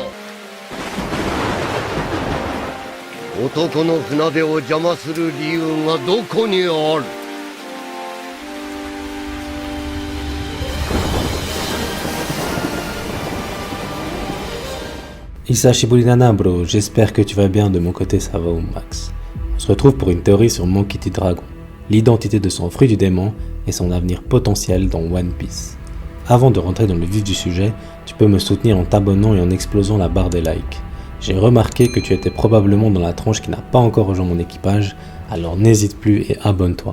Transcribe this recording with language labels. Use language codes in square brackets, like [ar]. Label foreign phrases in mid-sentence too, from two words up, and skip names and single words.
[ja] 男の船出を邪魔する理由がどこにある。久しぶりなな, [fr] bro, j'espère que tu vas bien, de mon côté ça va au max. On se retrouve pour une théorie sur Monkey D. Dragon, l'identité de son fruit du démon et son avenir potentiel dans One Piece. Avant de rentrer dans le vif du sujet, tu peux me soutenir en t'abonnant et en explosant la barre des likes. J'ai remarqué que tu étais probablement dans la tranche qui n'a pas encore rejoint mon équipage, alors n'hésite plus et abonne-toi.